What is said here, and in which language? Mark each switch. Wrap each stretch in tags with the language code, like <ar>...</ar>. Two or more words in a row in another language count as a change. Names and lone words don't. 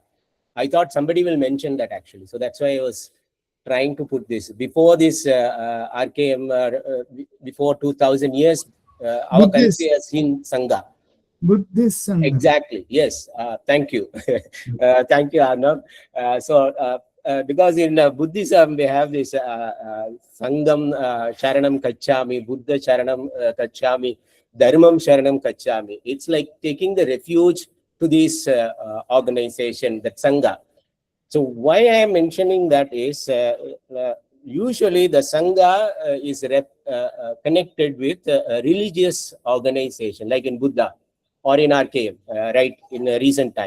<en>I thought somebody will mention that, actually. So that's why I was trying to put this. Before this RKM, before 2000 years, our Buddhist. country has seen Sangha. Buddhist Sangha. Exactly. Yes. Thank you. Thank you, Arnav. Because in Buddhism, we have this</en> <pi>Sangam Sharanam Kachami, Buddha Sharanam Kachami, Dharmam Sharanam Kachami.</pi> <en>It's like taking the refuge to this organization, that Sangha. So why I am mentioning that is usually the Sangha is connected with a religious organization, like in Buddha or in RKM, right, in a recent time.</en>